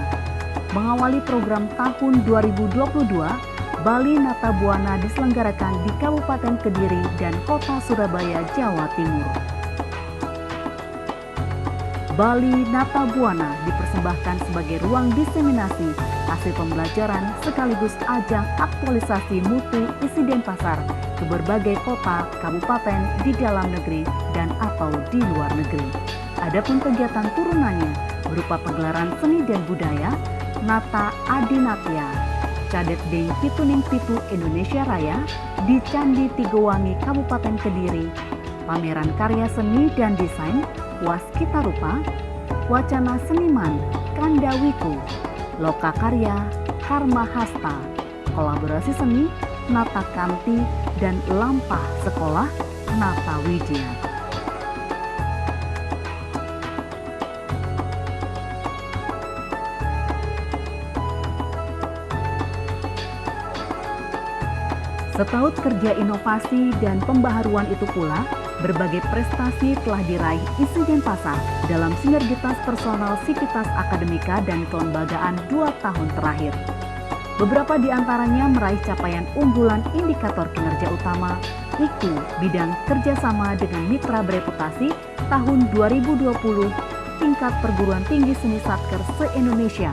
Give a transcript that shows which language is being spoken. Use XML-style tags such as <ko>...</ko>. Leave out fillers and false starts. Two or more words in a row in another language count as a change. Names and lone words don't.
<id>Mengawali program tahun 2022, Bali Nata Buana diselenggarakan di Kabupaten Kediri dan Kota Surabaya, Jawa Timur. Bali Nata Buana dipersembahkan sebagai ruang diseminasi hasil pembelajaran sekaligus ajang aktualisasi mutu isi Denpasar ke berbagai kota, kabupaten di dalam negeri dan atau di luar negeri. Adapun kegiatan turunannya berupa pegelaran seni dan budaya, Nata Adinatya, Cadet Deng Pituning Pitu Indonesia Raya di Candi Tigowangi Kabupaten Kediri, pameran karya seni dan desain Waskita Rupa, wacana seniman Kandawiku, Loka Karya Karma Hasta, kolaborasi seni Nata Kanti dan Lampah Sekolah Nata Widya. Setaut kerja inovasi dan pembaharuan itu pula, berbagai prestasi telah diraih isi Denpasar dalam sinergitas personal sivitas akademika dan kelembagaan 2 tahun terakhir. Beberapa di antaranya meraih capaian unggulan indikator kinerja utama, IKU bidang kerjasama dengan mitra bereputasi tahun 2020 tingkat perguruan tinggi seni Satker se-Indonesia.</id>